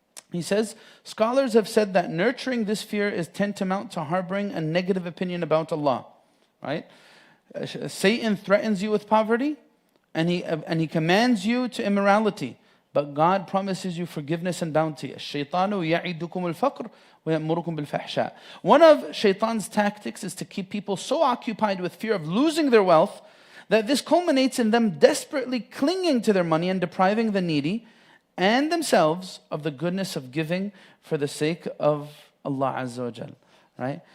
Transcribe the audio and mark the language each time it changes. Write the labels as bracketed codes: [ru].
[en] He says, scholars have said that nurturing this fear is tantamount to harboring a negative opinion about Allah. Right? Satan threatens you with poverty and he commands you to immorality. But God promises you forgiveness and bounty. [ar] الشيطان يعدكم الفقر ويأمركم بالفحشاء. [en] One of Shaitan's tactics is to keep people so occupied with fear of losing their wealth that this culminates in them desperately clinging to their money and depriving the needy and themselves of the goodness of giving for the sake of Allah Azza wa Jal. Right?